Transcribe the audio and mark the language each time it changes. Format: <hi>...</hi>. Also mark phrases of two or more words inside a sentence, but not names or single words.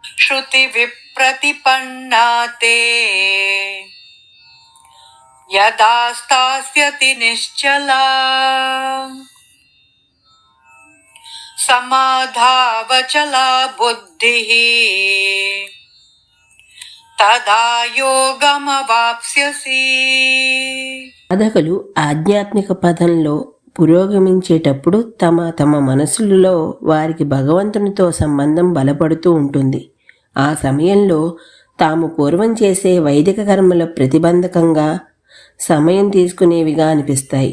<sa>श्रुति विप्रतिपन्ना ते यदा स्थास्यति निश्चला समाधावचला बुद्धिः तदा योगमवाप्स्यसि.</sa> <te>సాధకులు ఆధ్యాత్మిక పదంలో పురోగమించేటప్పుడు తమ తమ మనసులలో వారికి భగవంతునితో సంబంధం బలపడుతూ ఉంటుంది. ఆ సమయంలో తాము పూర్వం చేసే వైదిక కర్మల ప్రతిబంధకంగా సమయం తీసుకునేవిగా అనిపిస్తాయి.</te>